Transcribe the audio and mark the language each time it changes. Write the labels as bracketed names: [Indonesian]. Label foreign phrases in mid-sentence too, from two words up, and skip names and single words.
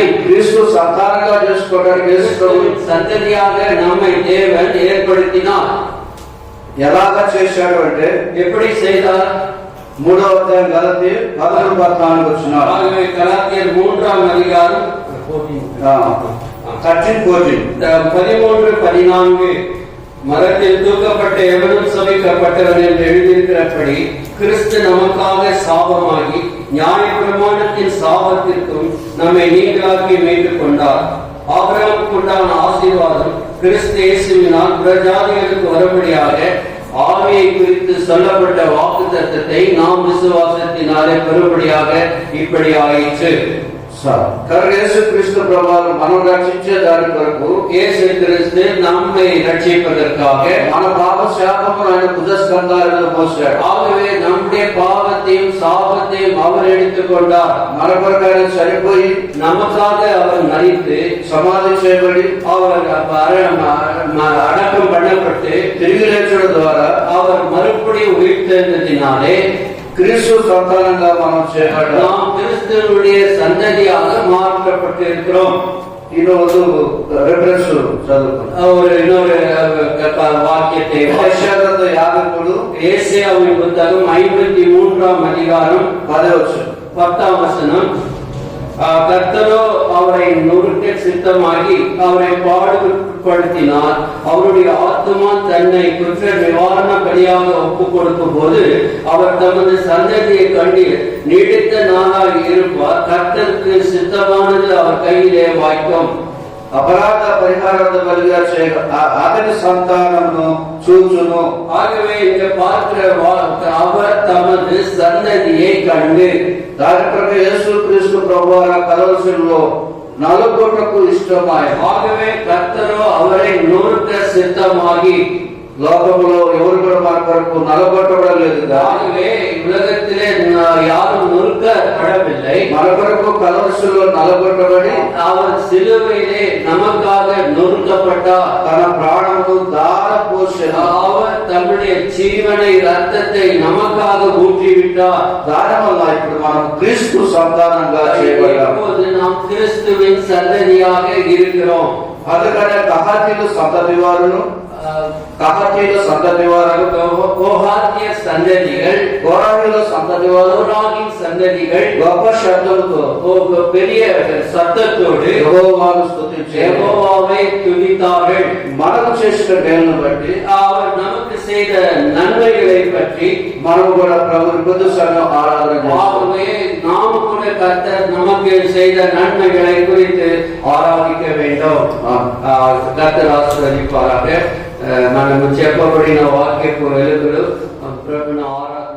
[Telugu] క్రీస్తు సంతానంగా చేసుకోవడానికి యేసు ప్రభు [Tamil] சந்ததியாக நம்மை தேவன் ஏற்படுத்தினார். [Telugu] ఎలాగా చేశాడు అంటే, [Tamil] எப்படி செய்தார்? [Telugu] 3వ అధ్యాయం గలతీ 13-14 వచనాలు. [Tamil] ஆகவே கலாத்தியர் 3వ அதிகாரம் 13-14 மரத்தில் தூக்கப்பட்ட எவனும் சபிக்கப்பட்டவன் என்று எழுதியிருக்கிறபடி கிறிஸ்து நமக்காக சாபமாகி நியாயப்பிரமாணத்தின் சாபத்திற்கும் நம்மை நீங்களாக்கி மீட்டுக் கொண்டார். ஆபிரகாமுக்கு உண்டான ஆசீர்வாதம் கிறிஸ்து இயேசுவினால் பிரஜாதிகளுக்கு வரும்படியாக ஆவியை குறித்து சொல்லப்பட்ட வாக்குத்தத்தத்தை நாம் விசுவாசத்தினாலே பெறும்படியாக இப்படி ஆயிற்று. [Telugu] కనుక యేసుక్రీస్తు ప్రభువారు మనం రక్షించే దాని కొరకు, [Tamil] இயேசு கிறிஸ்து நம்மை ரட்சிப்பதற்காக [Telugu] మన పాప శాపమును ఆయన భుజస్కంధాల మీద మోసాడు. [Tamil] ஆகவே நம்முடைய பாவத்தையும் சாபத்தையும் அவர் எடுத்துக்கொண்டார். [Telugu] మన కొరకు ఆయన చనిపోయి [Tamil] நமக்காக அவர் மரித்து [Telugu] సమాధి చేయబడి [Tamil] அவர் அடக்கம் பண்ணப்பட்டு [Telugu] తిరిగి లేచడం ద్వారా [Tamil] அவர் மறுபடியும் உயிர்த்தெழுந்ததினாலே [Telugu] క్రీస్తు సంతానంగా మనం చేయబడ్డాం. [Tamil] நாம் கிறிஸ்துவுடைய சந்ததியாக மாற்றப்பட்டிருக்கிறோம். இன்னொரு ரெஃபரன்ஸ் చదువుకుందాం. ஒரு இன்னொரு வாக்கியத்தை [Telugu] యెషయా 53 [Tamil] ஏசாயாவின் புத்தகம் 53ஆம் அதிகாரம் [Telugu] 10వ [Tamil] வசனம். கர்த்தரோ அவரை நொறுக்க சித்தமாகி அவரை பாடுபடுத்தினார். அவருடைய ஆத்துமா தன்னை குற்ற நிவாரண பலியாக ஒப்புக் கொடுக்கும் போது அவர் தமது சந்ததியை கண்டு நீடித்த நாளாக இருப்பார். கர்த்தருக்கு சித்தமானது அவர் கையிலே வாய்க்கும். [Telugu] అపరాధ పరిహారార్థ బలిగా చేయ అతని సంతానమును చూచును. [Tamil] ஆகவே இங்க பார்க்கிற அவர் தமது சந்ததியை கண்டு, [Telugu] దాని ప్రకారం యేసుక్రీస్తు ప్రభువారు కలవరిలో నలుగొట్టకు ఇష్టమాయ. [Tamil] ஆகவே கர்த்தரோ அவரை நொறுக்க சித்தமாகி, [Telugu] లోకములో ఎవరు కూడా మన కొరకు నలగొట్టడం లేదు. [Tamil] ஆகவே உலகத்திலே யாரும் நொறுக்கப்படவில்லை. [Telugu] మన కొరకు కలవరిలో నలగొట్టబడి [Tamil] அவர் சிலுவையிலே நமக்காக நொறுக்கப்பட்டார். [Telugu] తన ప్రాణమును దారపోసెను. [Tamil] அவர் தம்முடைய ஜீவனை ரத்தத்தை நமக்காக ஊற்றிவிட்டார். [Telugu] దాని వల్ల ఇప్పుడు మనం క్రీస్తు సంతానంగా చేయబడ్డాం. [Tamil] இப்போது நாம் கிறிஸ்துவின் சந்ததியாக இருக்கிறோம். [Telugu] అందుకనే కహాతీయుల సంతతి వారును, కహాతీయుల సంతతి వారు, [Tamil] கோகாத்திய சந்ததிகள், [Telugu] కోరాహీయుల సంతతి వారు [Tamil] கோராகின் சந்ததிகள் [Telugu] గొప్ప శబ్దముతో [Tamil] பெரிய சத்தத்தோடு [Telugu] యెహోవాను స్తుతించారు. [Tamil] யெகோவாவை துதித்தார்கள். [Telugu] మనము చేసిన మేలును బట్టి, [Tamil] அவர் நமக்கு செய்த நன்மைகளை பற்றி [Telugu] మనము కూడా ప్రభుని పొద్దు సమయం ఆరాధన చేస్తాం. [Tamil] ஆகவே நாம் கூட கர்த்தர் நமக்கு செய்த நன்மைகளை குறித்து ఆరాధిக்க வேண்டும். கர்த்தர் ஆசீர்வதிப்பாராக. [Telugu] మనము చెప్పబడిన వాక్యపు వెలుగులు ప్రభువును